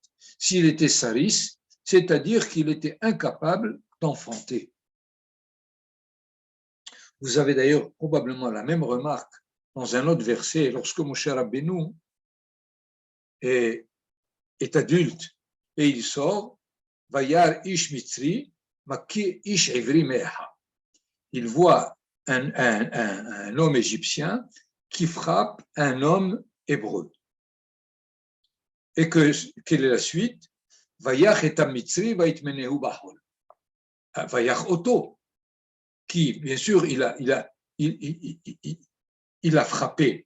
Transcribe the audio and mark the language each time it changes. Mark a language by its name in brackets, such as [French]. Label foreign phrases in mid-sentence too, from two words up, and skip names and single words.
[French] S'il était saris, c'est-à-dire qu'il était incapable d'enfanter. Vous avez d'ailleurs probablement la même remarque dans un autre verset, lorsque Moshe Rabbeinu est adulte et il sort, [Hebrew] וירא איש מצרי מכה איש עברי מאחיו. [French] Il voit un homme égyptien qui frappe un homme hébreu. Et quelle est la suite? [Hebrew] ויך את מצרי ויטמנהו בחול. ויך אותו, [French] qui, bien sûr, il a frappé.